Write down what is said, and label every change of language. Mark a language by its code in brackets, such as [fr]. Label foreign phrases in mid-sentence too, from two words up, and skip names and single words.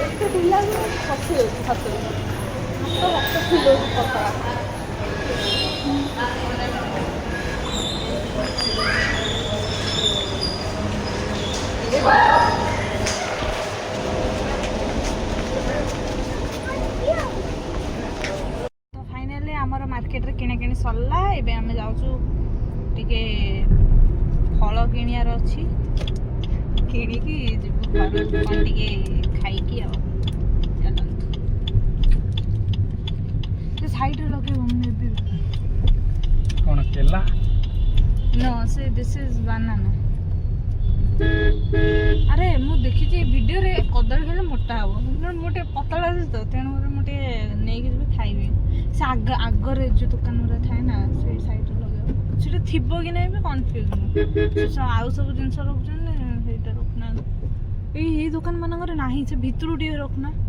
[or] ଢିଲା ଖସି जाଉଛି ହାତରୁ ହାତ ଫିଲ୍ ହେଉଛି ପତଳା। ତ ଫାଇନାଲି ଆମର ମାର୍କେଟରେ କିଣାକିଣି ସରିଲା। ଏବେ ଆମେ ଯାଉଛୁ ଟିକେ ଫଳ କିଣିବାର ଅଛି, କିଣିକି ଯିବୁ ଘର କ'ଣ ଟିକେ ଖାଇକି ଆଉ। ଚାଲନ୍ତୁ ସେ ସାଇଡ଼ରେ ଲଗେଇବ ମୁଁ ନେବି। କ'ଣ କେଲା? [en] no say this is banana. [or] अरे ମୁଁ ଦେଖିଛି ଭିଡ଼ିଓରେ କଦଳୀ ଖାଇଲେ ମୋଟା ହବ, ମୁଁ ଟିକେ ପତଳା ଅଛି ତ, ତେଣୁ ମୁଁ ଟିକେ ନେଇକି ଯିବି ଖାଇବି। ସେ ଆଗରେ ଯେଉଁ ଦୋକାନ ଗୁଡ଼ା ଥାଏ ନା ସେଇ ସାଇଡ଼ରେ ଲଗେଇବ, ସେଟା ଥିବ କି ନାହିଁ ବି କନଫ୍ୟୁଜ୍ ମୁଁ। ଆଉ ସବୁ ଜିନିଷ ରଖୁଛନ୍ତି ସେଇଟା ରଖୁନାହାନ୍ତି। ଏଇ ଦୋକାନ ମାନଙ୍କରେ ନାହିଁ, ସେ ଭିତରୁ ଟିକେ ରଖୁନା।